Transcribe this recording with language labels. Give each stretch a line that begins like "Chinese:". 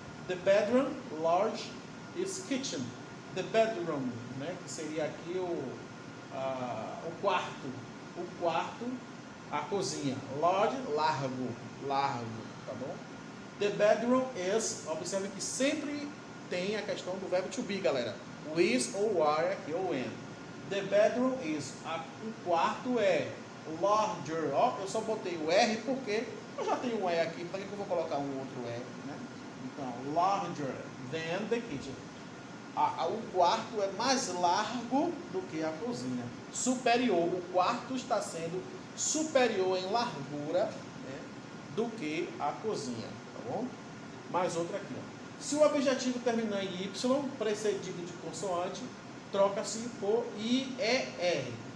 English: The bedroom, large, is kitchen. The bedroom, né?
Portuguese: Que seria aqui o quarto, a cozinha. Large, largo, tá bom?
English: The bedroom is,
Portuguese: observe que sempre tem a questão do verbo to be, galera. O is ou o are aqui, ou when.
English: The bedroom is,
Portuguese: o quarto é larger, ó, eu só botei o R porque eu já tenho um E aqui, para que eu vou colocar um outro E, né?
English: Então, larger than the kitchen.
Portuguese: O quarto é mais largo do que a cozinha. Superior, o quarto está sendo superior em largura, né, do que a cozinha, tá bom? Mais outra aqui, ó. Se o objetivo terminar em Y, precedido de consoante, troca-se por IER.